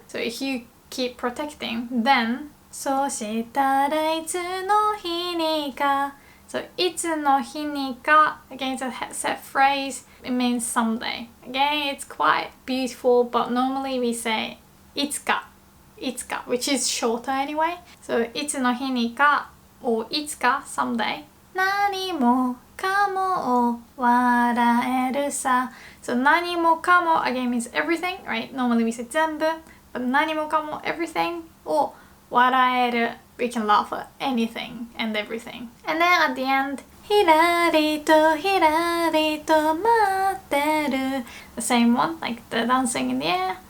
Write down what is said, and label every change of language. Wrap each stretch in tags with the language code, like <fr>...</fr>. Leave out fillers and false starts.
<en>So if you keep protecting, then</en> <ja>そしたらいつの日にか.</ja> <en>So</en> <ja>いつの日にか,</ja> <en>again it's a set phrase. It means someday. Again, it's quite beautiful, but normally we say いつか, which is shorter anyway. So</en> <ja>いつの日にか</ja> <en>or いつか someday.</en> <ja>何もかもを笑えるさ.</ja> <en>So 何もかも again means everything, right? Normally we say 全部, but 何もかも everything を笑える. We can laugh at anything and everything. And then at the end,</en> <ja>ひらりとひらりと待ってる.</ja> <en>The same one, like the dancing in the air.</en>